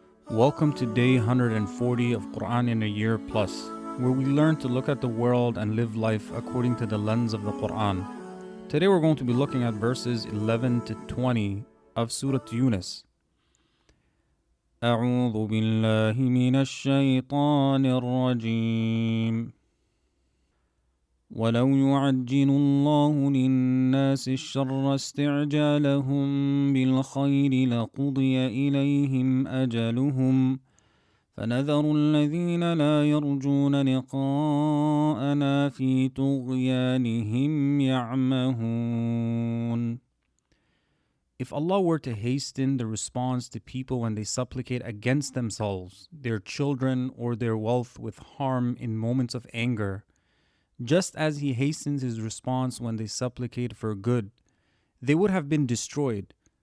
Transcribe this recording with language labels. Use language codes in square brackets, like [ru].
[en] Welcome to day 140 of Quran in a Year Plus, where we learn to look at the world and live life according to the lens of the Quran. Today we're going to be looking at verses 11 to 20 of Surah Yunus. [ar] أعوذ بالله من الشيطان الرجيم ولو يعجل الله للناس الشر استعجالهم بالخير لقضي إليهم أجلهم فنذر الذين لا يرجون لقاءنا في طغيانهم يعمهون. [en] If Allah were to hasten the response to people when they supplicate against themselves, their children, or their wealth with harm in moments of anger, just as He hastens His response when they supplicate for good, they would have been destroyed.